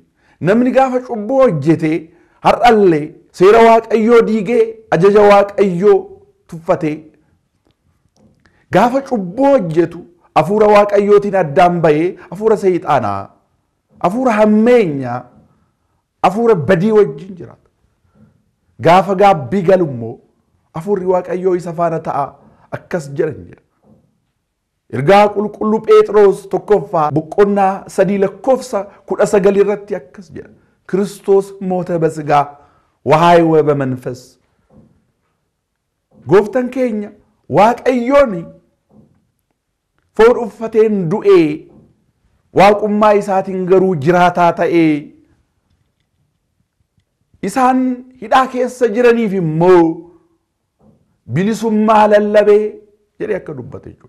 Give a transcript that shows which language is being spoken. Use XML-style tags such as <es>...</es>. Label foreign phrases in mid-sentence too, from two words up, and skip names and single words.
<om>Namni gaafa cubbuu hojjetee har'allee seera Waaqayyoo diigee ajaja Waaqayyoo tuffatee gaafa cubbuu hojjetu hafuura Waaqayyootiin addaan bahee hafuura seexaanaa, hafuura hammeenyaa, hafuura badii wajjin jiraata. Gaafa gaabbii galummoo hafuurri Waaqayyoo isa faana ta'a akkas jedhan jedha. Ergaa qulqulluu Phexros tokkoffaa boqonnaa 3:19 irratti akkas jedha.</om> <gez>Kiristoos ሞተ በሥጋ ወሐየወ በመንፈስ.</gez> <om>Gooftaan keenya Waaqayyoon foon uffateen du'ee waaqummaa isaatiin garuu jiraataa ta'ee isaan hidhaa keessa jiraniif immoo bilisummaa lallabee jedhee akka dubbate jechuudha.</om>